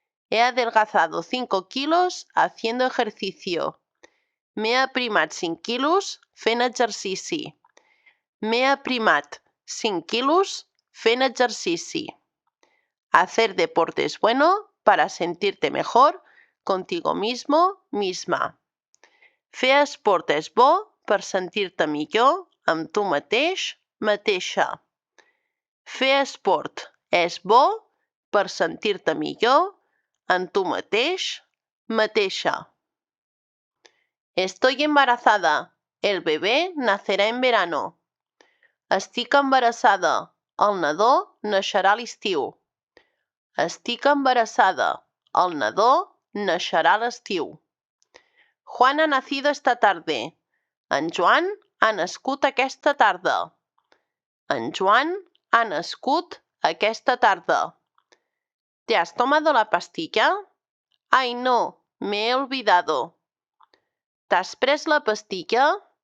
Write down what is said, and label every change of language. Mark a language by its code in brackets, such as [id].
[es] He adelgazado 5 kilos haciendo ejercicio. [ca] M'he aprimat 5 quilos fent exercici. M'he aprimat 5 quilos fent exercici. [es] Hacer deporte es bueno para sentirte mejor contigo mismo, misma. [ca] Fer esport és bo per sentir-te millor amb tu mateix, mateixa. Fer esport és bo per sentir-te millor amb tu mateix, mateixa. [es] Estoy embarazada. El bebé nacerá en verano. [ca] Estic embarassada. El nadó naixerà a l'estiu. Estic embarassada. El nadó naixerà a l'estiu. [es] Juan ha nacido esta tarde. [ca] En Joan ha nascut aquesta tarda. En Joan ha nascut aquesta tarda. [es] ¿Te has tomado la pastilla? Ay, no, me he olvidado. [ca] ¿T'has pres la pastilla?